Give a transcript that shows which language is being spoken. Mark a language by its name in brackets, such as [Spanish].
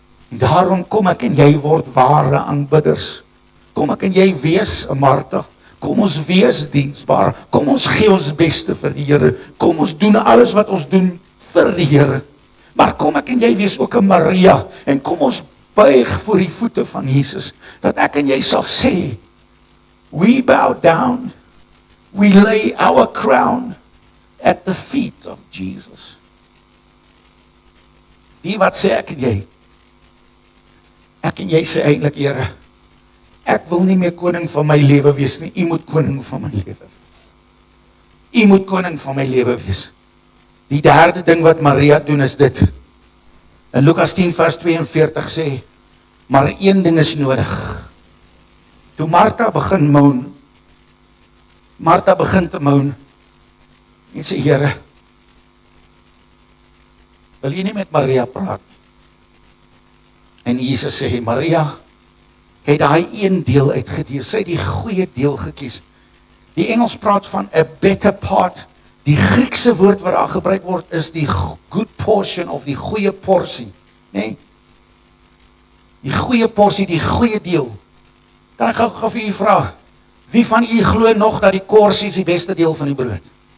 [Afrikaans] En daarom kom ek en jy word ware aanbidders. Kom ek en jy wees 'n Martha. Kom ons wees diensbaar. Kom ons gee ons beste vir die Here. Kom ons doen alles wat ons doen vir die Here. Maar kom ek en jy wees ook 'n Maria. En kom ons buig voor die voete van Jesus. Dat ek en jy sal sê, [English] we bow down. We lay our crown at the feet of Jesus. [Afrikaans] Wie wat sê ek en jy? Ek en jy sê eintlik, Here, ek wil nie meer koning van my lewe wees nie, U moet koning van my lewe wees. U moet koning van my lewe wees. Die derde ding wat Maria doen is dit. In Lukas 10 vers 42 sê, maar een ding is nodig. Toe Martha begin moan, Martha begin te moan, en sê, Here, wil jy nie met Maria praat? En Jesus sê, Maria het daai een deel uitgedeel, sy het die goeie deel gekies. Die Engels praat van [English] a better part. [Afrikaans] Die Griekse woord wat daar gebruik word is die [English] good portion [Afrikaans] of die goeie porsie. Nee? Die goeie porsie, die goeie deel. Kan ek gou vir u vra, wie van u glo nog dat die korsie is die beste deel van die brood?